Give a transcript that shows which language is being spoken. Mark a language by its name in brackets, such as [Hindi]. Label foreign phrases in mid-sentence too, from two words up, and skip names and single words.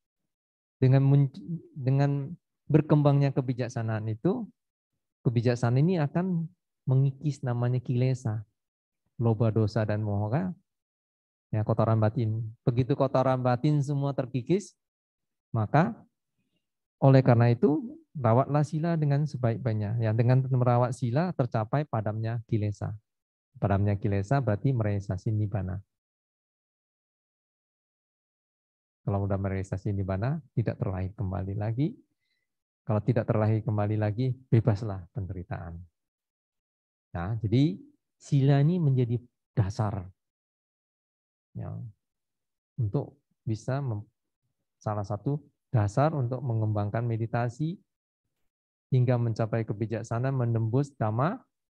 [Indonesian] Dengan berkembangnya kebijaksanaan itu, kebijaksanaan ini akan mengikis namanya kilesa, loba, dosa, dan moha, ya kotoran batin. Begitu kotoran batin semua terkikis, maka oleh karena itu rawatlah sila dengan sebaik-baiknya. Ya, dengan merawat sila tercapai padamnya kilesa. Padamnya kilesa berarti merealisasi nibbana. Kalau sudah merealisasi nibbana, tidak terlahir kembali lagi. Kalau tidak terlahir kembali lagi, bebaslah penderitaan. Nah, jadi sila ini menjadi dasar ya, untuk bisa salah satu dasar untuk mengembangkan meditasi hingga mencapai kebijaksanaan, menembus dhamma